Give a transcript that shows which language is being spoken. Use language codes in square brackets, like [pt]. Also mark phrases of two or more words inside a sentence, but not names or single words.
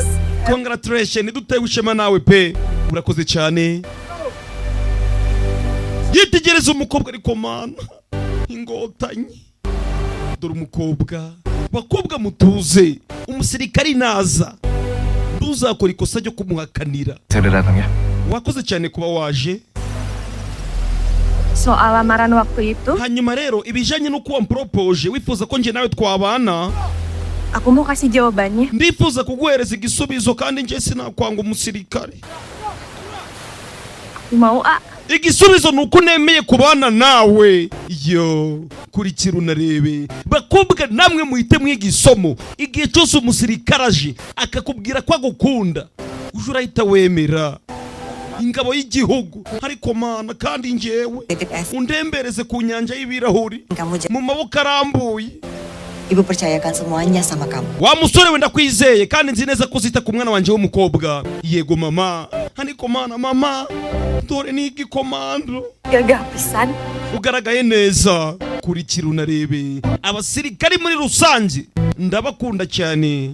[rw] Congratulations, dutewe ishema nawe pe. Urakoze cyane. Yitegereza umukobwa ari komana. Ingotanyi. Dore umukobwa. Bakobwa mutuze. Umusirikari naza. Nduzakora ikosa ryo kumuhakanira. [id] Saya udah datang ya. [rw] Wakoze cyane kuba waje. [id] Soal lamaran waktu itu, [rw] Hanyuma rero ibijanye no kuwa mpropoje wifuza ko nje nawe twabana. [id] aku mau kasih jawabannya. [rw] Ndifuza kuguhereza igisubizo kandi nje sinakwanga umusirikare. [id] Mau, A. [rw] Igisubizo nuko nemeye kubana nawe. Yo, kurikira unarebe. Bakobwa namwe muhite mwigisomo. Igihe cyose umusirikare aje akakubwira ko agukunda, uje urahita wemera. Ingabo y'igihugu ariko mana kandi njyewe undembereze ku nyanja y'ibirahuri mu maboko arambuye. [id] Ibu percayakan semuanya sama kamu. [rw] Wa musore wenda kwizeye kandi nzi neza ko zita ku mwana wanje w'umukobwa. Yego mama. Hani komana mama. Dore ni igikomando. [su] Gagah pisan. [rw] Ugaragaye neza. Kurikira unarebe. Abasirikari muri rusange ndabakunda cyane.